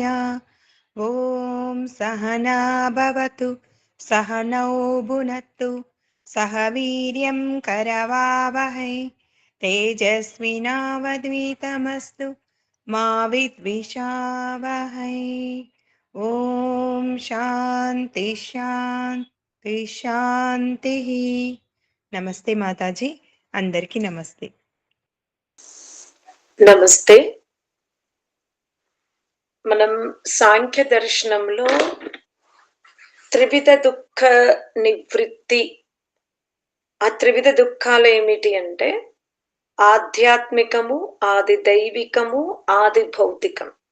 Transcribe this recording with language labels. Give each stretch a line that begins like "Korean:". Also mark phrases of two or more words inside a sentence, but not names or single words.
Sanskrit: ॐ सहना भवतु सहनौ भुनक्तु सह वीर्यं करवावहै तेजस्विनावद्वितमस्तु मा विद्विषावहै। ఓం శాంతి శాంతి శాంతి.
Telugu: నమస్తే మాతాజీ, అందరికీ నమస్తే. నమస్తే. మనం సాంఖ్య దర్శనంలో త్రివిధ దుఃఖ నివృత్తి, ఆ త్రివిధ దుఃఖాలు ఏమిటి అంటే ఆధ్యాత్మికము, ఆది దైవికము, ఆది భౌతికం.